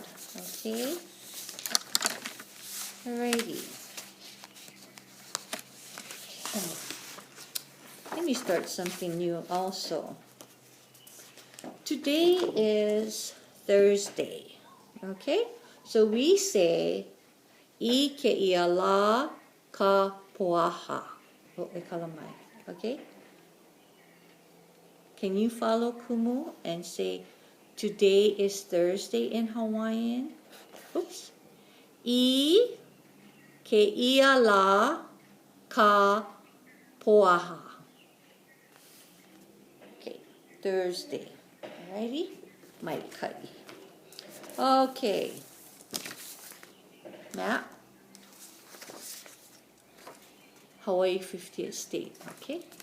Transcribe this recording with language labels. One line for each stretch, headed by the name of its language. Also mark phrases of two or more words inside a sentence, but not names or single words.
English: Okay. Alrighty. Let me start something new also. Today is Thursday. Okay? So we say
Hawaiian: I ke ia la ka poaha.
English: Okay? Can you follow Kumu and say, today is Thursday in Hawaiian?
Hawaiian: Oops. I ke ia la ka poaha.
English: Okay, Thursday. Alrighty? Might cut you. Okay. Map. Hawaii 50th state. Okay?